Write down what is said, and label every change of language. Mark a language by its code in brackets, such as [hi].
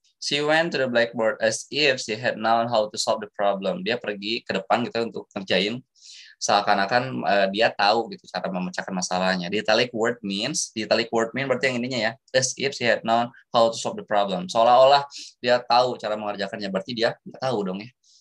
[en] She went to the blackboard as if she had known how to solve the problem. [id] Dia pergi ke depan gitu untuk ngerjain seakan-akan dia tahu gitu cara memecahkan masalahnya. [en] The italic word mean [id] berarti yang ininya ya, [en] as if she had known how to solve the problem. [id] Seolah-olah dia tahu cara mengerjakannya, berarti dia nggak tahu dong ya.